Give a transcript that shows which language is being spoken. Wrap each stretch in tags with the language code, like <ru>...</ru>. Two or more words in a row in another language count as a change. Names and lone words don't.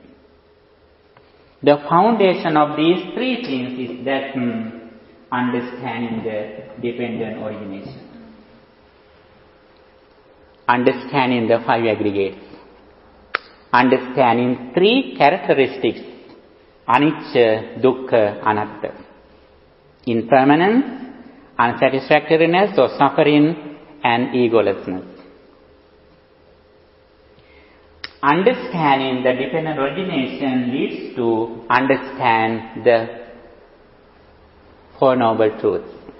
<en>The foundation of these three things is that understanding the dependent origination. Understanding the five aggregates. Understanding three characteristics,</en> <pi>anicca, dukkha, anatta.</pi> <en>Impermanence, unsatisfactoriness or suffering, and egolessness. Understanding the dependent origination leads to understand the Four Noble Truths.</en>